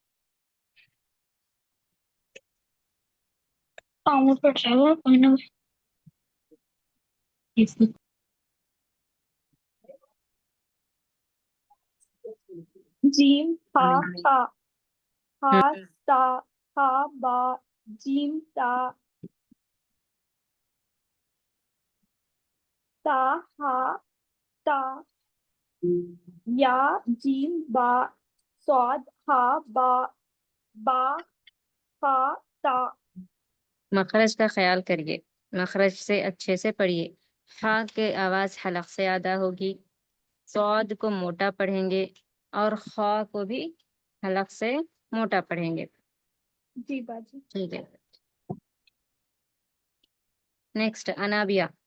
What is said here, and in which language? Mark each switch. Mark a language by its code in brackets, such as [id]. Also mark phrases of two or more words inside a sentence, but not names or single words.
[ar] جیم ہا ہا ہا تا ہا با جیم تا تا ہا تا یا جیم با صاد ہا با با ہا تا. [ur] مخرج کا خیال کریے، مخرج سے اچھے سے پڑھیے. ہا کے آواز حلق سے ادا ہوگی، صاد کو موٹا پڑھیں گے اور خا کو بھی حلق سے موٹا پڑھیں گے. جی باجی. ٹھیک ہے. نیکسٹ انابیہ.